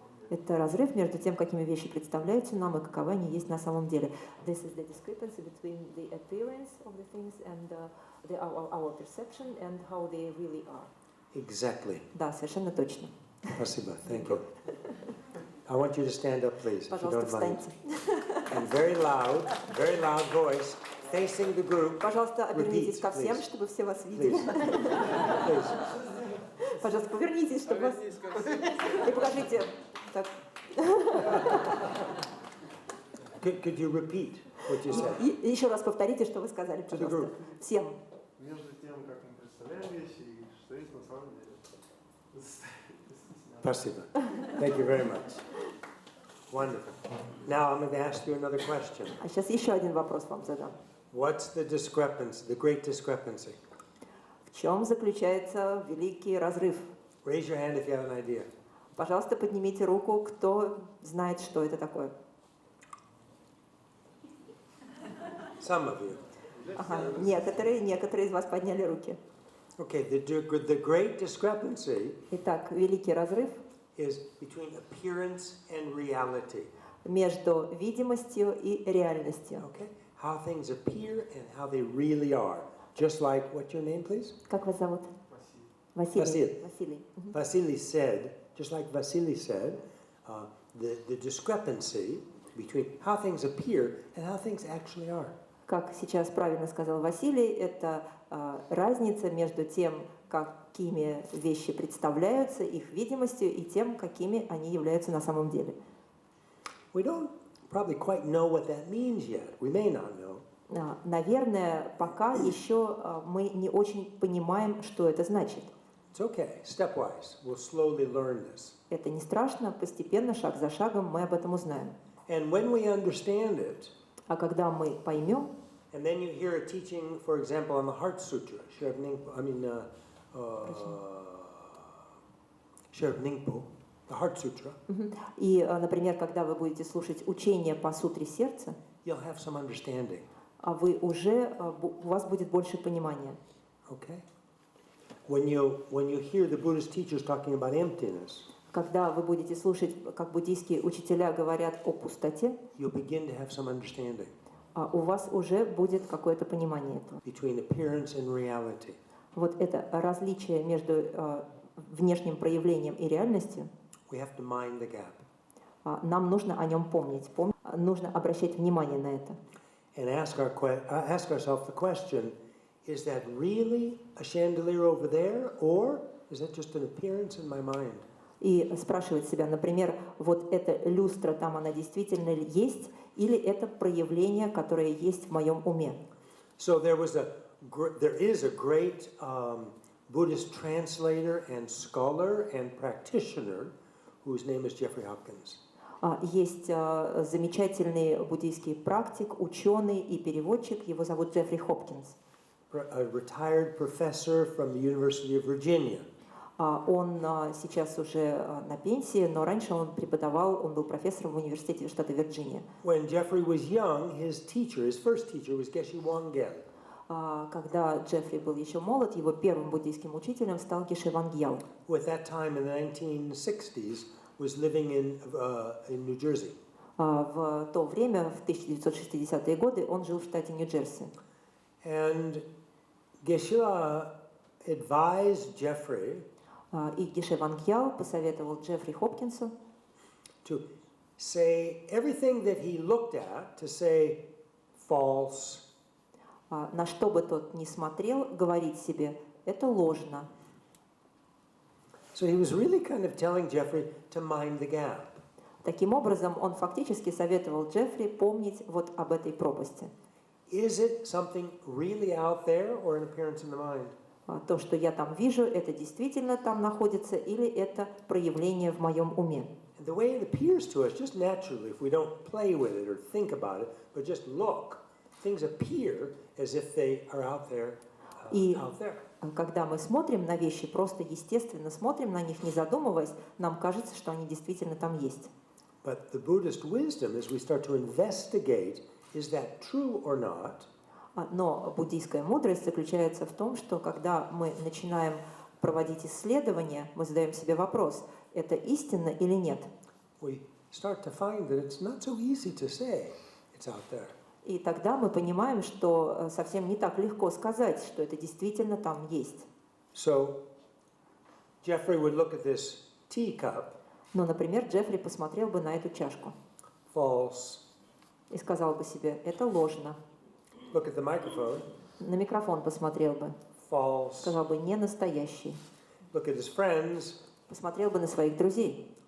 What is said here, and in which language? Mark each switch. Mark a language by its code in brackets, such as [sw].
[ru] Это разрыв между тем, какими вещи представляются нам и каковы они есть на самом деле. [en] This is the discrepancy between the appearance of the things and our perception and how they really are. Exactly. [ru] Да, совершенно точно. Спасибо. [en] Thank you. I want you to stand up, please, if you don't mind. And very loud voice, facing the group. [ru] Пожалуйста, обернитесь ко всем, чтобы все вас видели. Пожалуйста, повернитесь, чтобы вас... И покажите. Так. [en] Could you repeat what you said? [ru] Еще раз повторите, что вы сказали, пожалуйста. Всем. Между тем, как мы представляем вещи, и что есть на самом деле. Спасибо. [en] Thank you very much. Wonderful. Now I'm going to ask you another question. [ru] А сейчас еще один вопрос вам задам. [en] What's the discrepancy, the great discrepancy? [ru] В чем заключается великий разрыв? [en] Raise your hand if you have an idea. [ru] Пожалуйста, поднимите руку, кто знает, что это такое. [en] Some of you. [ru] Ага, некоторые из вас подняли руки. [en] Okay, the great discrepancy [ru] Итак, великий разрыв [en] is between appearance and reality. [ru] между видимостью и реальностью. [en] Okay? How things appear and how they really are. Just like, what's your name, please? [ru] Как вас зовут? Василий. Василий. Мгм. [en] Vasily said, just like Vasily said, the discrepancy between how things appear and how things actually are. [ru] Как сейчас правильно сказал Василий, это разница между тем, какими вещи представляются, их видимостью, и тем, какими они являются на самом деле. [en] We don't probably quite know what that means yet. We may not know. [ru] Наверное, пока еще мы не очень понимаем, что это значит. [en] It's okay, stepwise. We'll slowly learn this. [ru] Это не страшно, постепенно, шаг за шагом мы об этом узнаем. [en] And when we understand it, [ru] А когда мы поймем, [en] and then you hear a teaching, for example, on the Heart Sutra, Ningpo, the Heart Sutra, [ru] и, например, когда вы будете слушать учение по сутре сердца, [en] you'll have some understanding. [ru] а вы уже, у вас будет больше понимания. [en] Okay? When you hear the Buddhist teachers talking about emptiness, [ru] Когда вы будете слушать, как буддийские учителя говорят о пустоте, [en] you'll begin to have some understanding [ru] у вас уже будет какое-то понимание этого. [en] between appearance and reality. [ru] Вот это различие между внешним проявлением и реальностью, [en] We have to mind the gap [ru] нам нужно о нем помнить, нужно обращать внимание на это. [en] and ask ourselves the question, is that really a chandelier over there, or is that just an appearance in my mind? [ru] И спрашивать себя, например, вот эта люстра, там она действительно есть, или это проявление, которое есть в моем уме. [en] So there is a great Buddhist translator and scholar and practitioner whose name is Jeffrey Hopkins. [ru] Есть замечательный буддийский практик, ученый и переводчик, его зовут Джеффри Хопкинс. [en] A retired professor from the University of Virginia. [ru] Он сейчас уже на пенсии, но раньше он преподавал, он был профессором в университете штата Вирджиния. [en] When Jeffrey was young, his first teacher was Geshe Wangyal. [ru] Когда Джеффри был еще молод, его первым буддийским учителем стал Геше Вангьял. [en] Who at that time in the 1960s was living in New Jersey. [ru] В то время, в 1960-е годы, он жил в штате Нью-Джерси. [en] And Geshe advised Jeffrey [ru] И Геше Вангьял посоветовал Джеффри Хопкинсу [en] to say everything that he looked at, to say false, [ru] на что бы тот ни смотрел, говорить себе, это ложно. [en] So he was really kind of telling Jeffrey to mind the gap. [ru] Таким образом, он фактически советовал Джеффри помнить вот об этой пропасти. [en] Is it something really out there or an appearance in the mind? [ru] То, что я там вижу, это действительно там находится или это проявление в моем уме? [en] And the way it appears to us, just naturally, if we don't play with it or think about it, but just look, things appear as if they are out there. Out there. [ru] Когда мы смотрим на вещи, просто естественно смотрим на них, не задумываясь, нам кажется, что они действительно там есть. [en] But the Buddhist wisdom, as we start to investigate, is that true or not? [ru] Но буддийская мудрость заключается в том, что когда мы начинаем проводить исследования, мы задаем себе вопрос, это истинно или нет. [en] We start to find that it's not so easy to say it's out there. [ru] И тогда мы понимаем, что совсем не так легко сказать, что это действительно там есть. [en] So Jeffrey would look at this teacup. [ru] Ну, например, Джеффри посмотрел бы на эту чашку. [en] False. [ru] И сказал бы себе, это ложно. [en] Look at the microphone. [ru] На микрофон посмотрел бы. [en] False. [ru] Сказал бы, не настоящий. [en] Look at his friends. [ru] Посмотрел бы на своих друзей.